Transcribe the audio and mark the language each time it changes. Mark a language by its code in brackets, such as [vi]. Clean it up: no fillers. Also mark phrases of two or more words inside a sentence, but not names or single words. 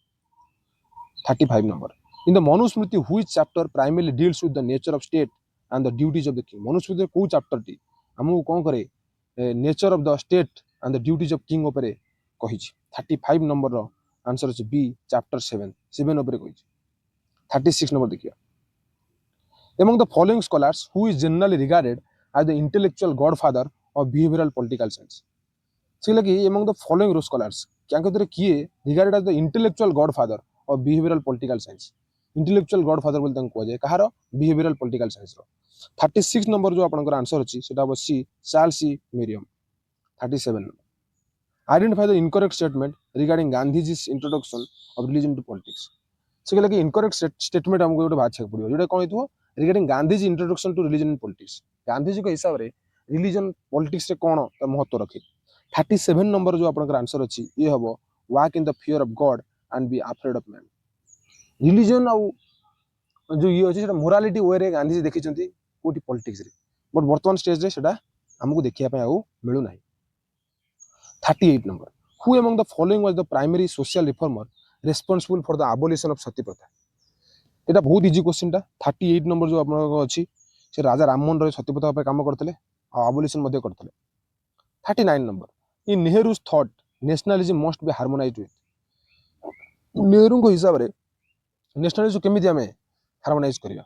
[en] 35 ନମ୍ବର, in the Manusmriti which chapter primarily deals with the nature of state and the duties of the king. [or] ମନୁସ୍ମୃତିର କୋଉ ଚାପ୍ଟରଟି ଆମକୁ କ'ଣ କରେ? [en] nature of the state and the duties of king [or] ଉପରେ କହିଛି। 35 ନମ୍ବରର ଆନ୍ସର ଅଛି ବି ଚାପ୍ଟର 7 ଉପରେ କହିଛି। 36 ନମ୍ବର ଦେଖିବା, [en] among the following scholars who is generally regarded as the intellectual godfather of behavioral political science। [or] ସେ ଲାଗି [en] among the following scholars [or] କ୍ୟାଙ୍କ ଭିତରେ କିଏ [en] regarded as the intellectual godfather of behavioral political science। intellectual godfather [or] ବୋଲି ତାଙ୍କୁ କୁହାଯାଏ, କାହାର? [en] behavioral political science ର। [or] 36 ନମ୍ବର ଯୋଉ ଆପଣଙ୍କର ଆନ୍ସର ଅଛି ସେଟା ହବ ସି ଚାର୍ଲସ ସି ମେରିୟମ। [en] 37 identify the incorrect statement regarding Gandhi's introduction of religion to politics। [or] ସେ କହିଲେ କି [en] incorrect statement [or] ଆମକୁ ଗୋଟେ ବାଛିବାକୁ ପଡିବ, ଯୋଉଟା କ'ଣ ହେଇଥିବ? [en] regarding Gandhi's introduction to religion in politics। [or] ଗାନ୍ଧିଜୀଙ୍କ ହିସାବରେ [en] religion politics [or] ରେ କ'ଣ ତା ମହତ୍ତ୍ୱ ରଖେ। 37 ନମ୍ବର ଯୋଉ ଆପଣଙ୍କର ଆନ୍ସର ଅଛି ଇଏ ହବ [en] walk in the fear of God and be afraid of man. [or] ରିଲିଜନ ଆଉ ଯୋଉ ଇଏ ଅଛି ସେଟା ମୋରାଲିଟି ୱେରେ ଗାନ୍ଧିଜୀ ଦେଖିଛନ୍ତି କୋଉଠି? ପଲିଟିକ୍ସରେ। ବଟ୍ ବର୍ତ୍ତମାନ ଷ୍ଟେଜରେ ସେଟା ଆମକୁ ଦେଖିବା ପାଇଁ ଆଉ ମିଳୁନାହିଁ। [en] 38 ନମ୍ବର, ହୁ among the following was the primary social reformer responsible for the abolition of [or] ସତୀ ପ୍ରଥା। এটা ବହୁତ [en] easy question. [or] 38 ନମ୍ବର ଯୋଉ ଆପଣଙ୍କ ଅଛି ସେ ରାଜା ରାମମୋହନ ରାୟ ସତୀ ପ୍ରଥା ଉପରେ କାମ କରିଥିଲେ ଆଉ ଆବୋଲିସନ ମଧ୍ୟ କରିଥିଲେ। [en] 39 ନମ୍ବର, in Nehru's thought nationalism must be harmonized with. [or] ନେହେରୁଙ୍କ ହିସାବରେ ନ୍ୟାସନାଲିଜିମ କେମିତି ଆମେ ହାର୍ମୋନାଇଜ୍ କରିବା?